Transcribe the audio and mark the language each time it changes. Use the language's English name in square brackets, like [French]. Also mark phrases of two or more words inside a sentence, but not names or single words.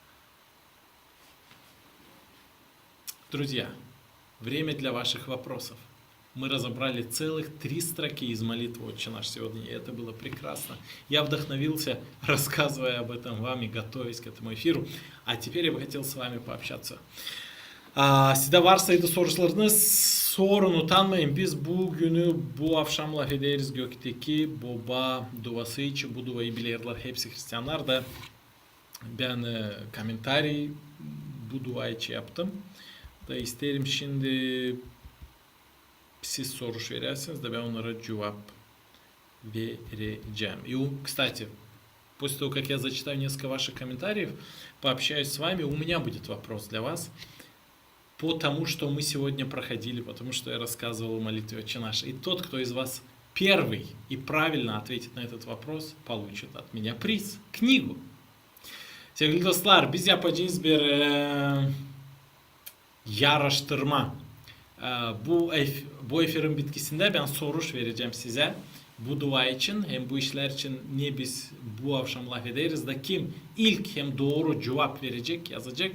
[Russian] Друзья, время для ваших вопросов. Мы разобрали целых 3 строки из молитвы «Отче наш» сегодня, и это было прекрасно. Я вдохновился, рассказывая об этом вам и готовясь к этому эфиру. А теперь я бы хотел с вами пообщаться. [Gagauz] Sizde varsaydı sorularınız sorun utanmayın. Biz bugünü bu akşam laf ederiz gökteki baba duası için. Bu duayı bilirler hepsi Hristiyanlar da. Ben komentarı bu dua için yaptım. Da isterim şimdi siz soru verirseniz de ben onlara cevap vereceğim. [Russian] И, кстати, после того, как я зачитаю несколько ваших комментариев, пообщаюсь с вами, у меня будет вопрос для вас по тому, что мы сегодня проходили, потому что я рассказывал в молитве «Отче наш». И тот, кто из вас первый и правильно ответит на этот вопрос, получит от меня приз, книгу. [Gagauz] Sevgili dostlar, biz yapacağız bir yarıştırma. Bu efirin bitkisinde ben soru vereceğim size. Bu dua için hem bu işler için niye biz bu akşam laf ederiz da kim ilk hem doğru cevap verecek, yazacak.